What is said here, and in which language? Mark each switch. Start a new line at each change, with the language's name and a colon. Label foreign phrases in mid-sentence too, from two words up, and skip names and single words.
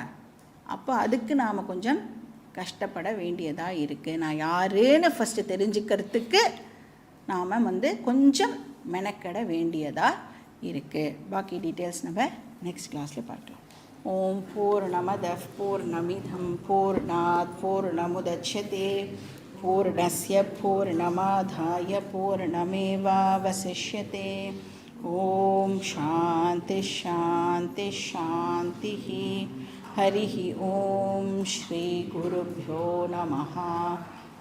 Tamil: அப்போ அதுக்கு நாம் கொஞ்சம் கஷ்டப்பட வேண்டியதாக இருக்குது. நான் யாருன்னு ஃபஸ்ட்டு தெரிஞ்சுக்கிறதுக்கு நாம் கொஞ்சம் மெனக்கட வேண்டியதாக இருக்குது. பாக்கி டீட்டெயில்ஸ் நம்ம
English: next class-il
Tamil: பார்க்கலாம்.
Sanskrit: ॐ पूर्णमदः पूर्णमिदं पूर्णात् पूर्णमुदच्यते पूर्णस्य पूर्णमादाय पूर्णमेवावशिष्यते. ॐ शान्ति शान्ति शान्ति. हरिः ॐ श्री गुरुभ्यो नमः.